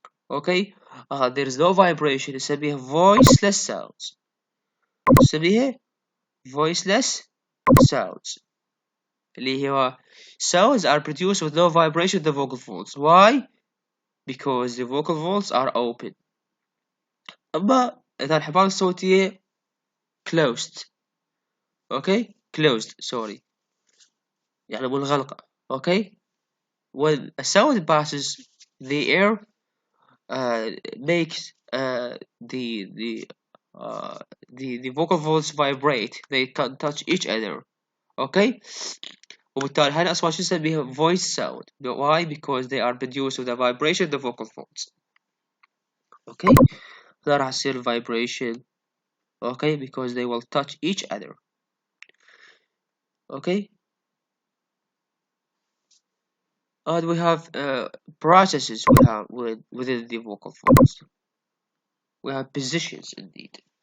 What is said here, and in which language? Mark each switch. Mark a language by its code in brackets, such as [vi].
[en] Okay, there is no vibration [ar] نسميها [en] voiceless sounds. [ar] نسميها [en] voiceless sounds [ar] اللي هو [en] sounds are produced with no vibration in the vocal folds. Why? Because the vocal folds are open. [ar] أما إذا الحبال الصوتية [en] closed. Okay, closed, sorry, [ar] يعني منغلقة. [en] Okay, when a sound passes, the air makes the vocal folds vibrate. They can touch each other. [ar] Okay, وبالتالي هاي الأصوات شو نسميها [en] voice sound. Why? Because they are produced with a vibration of the vocal folds. [ar] Okay, ده راح يصير vibration. [en] Okay, because they will touch each other. Okay, and we have processes we have within the vocal folds. We have positions indeed.